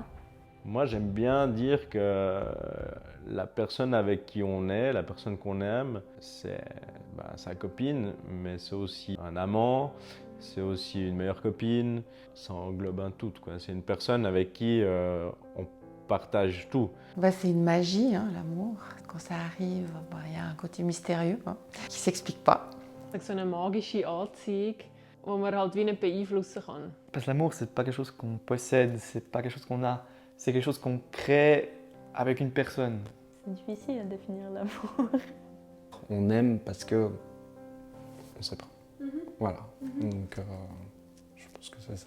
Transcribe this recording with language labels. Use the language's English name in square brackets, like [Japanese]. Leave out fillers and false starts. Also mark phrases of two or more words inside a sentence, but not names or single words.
[French] Moi, j'aime bien dire que la personne avec qui on est, la personne qu'on aime, c'est sa copine, mais c'est aussi un amant, c'est aussi une meilleure copine, ça englobe un tout, quoi. C'est une personne avec qui on partage tout. C'est une magie, hein, l'amour. Quand ça arrive, y a un côté mystérieux qui ne s'explique pas. [German] So eine magische Anziehung, die man halt wie nicht beeinflussen kann. [French] Parce que l'amour, c'est pas quelque chose qu'on possède, c'est pas quelque chose qu'on a, c'est quelque chose qu'on crée avec une personne. C'est difficile à définir l'amour. On aime parce que on sait pas. Voilà. Donc je pense que c'est ça.